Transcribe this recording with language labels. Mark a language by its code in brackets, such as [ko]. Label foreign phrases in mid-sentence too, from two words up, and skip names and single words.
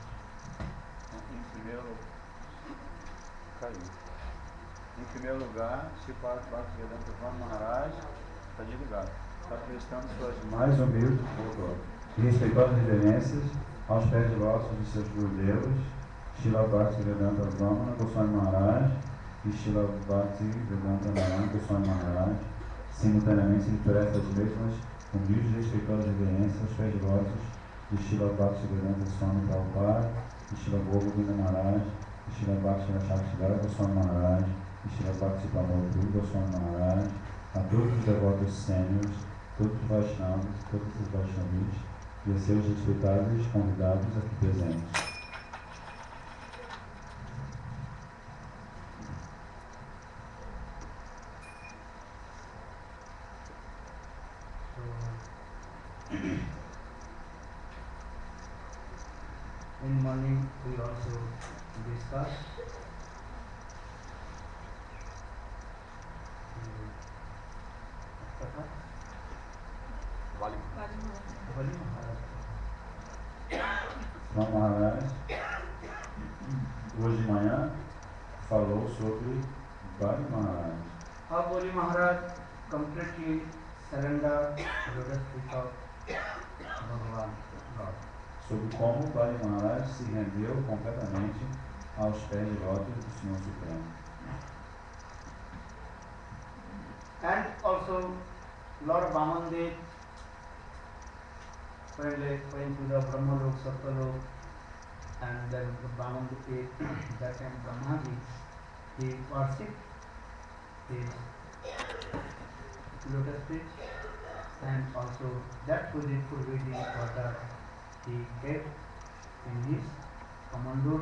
[pt] Em primeiro lugar, Sripad Bhaktivedanta Swami Maharaj está desligado. Está prestando suas mais humildes e respeitosas reverências aos pés de lótus de seus gurudevas, Srila Bhaktivedanta Vamana Goswami Maharaj e Srila Bhaktivedanta Narayana Goswami Maharaj. Simultaneamente, ele presta as mesmas humildes e respeitosas reverências aos pés de lótus de Srila Bhaktivedanta Swami Prabhupada e Srila Govinda Maharaj e Srila Bhaktivedanta Goswami Maharaj e Srila Bhaktivedanta Goswami Maharaj, a todos os devotos sêniores, todos os Vaishnavas, todos os Vaishnavis e a seus respeitáveis convidados aqui presentes. [en] In morning we also discuss Bali Maharaj. [pt] Swami Maharaj, hoje de manhã, falou sobre Bali Maharaj. [en] How Bali Maharaj completely surrendered to the feet of Bhagavan God. [pt] Sobre como Bali Maharaj se rendeu completamente aos pés de lótus do Senhor Supremo. [en] And also Lord Vamandev went to the Brahmalok, Satyalok, and then Vamandev, that time Brahmaji, he worshipped his lotus feet, and also that forbidden water he kept in his command.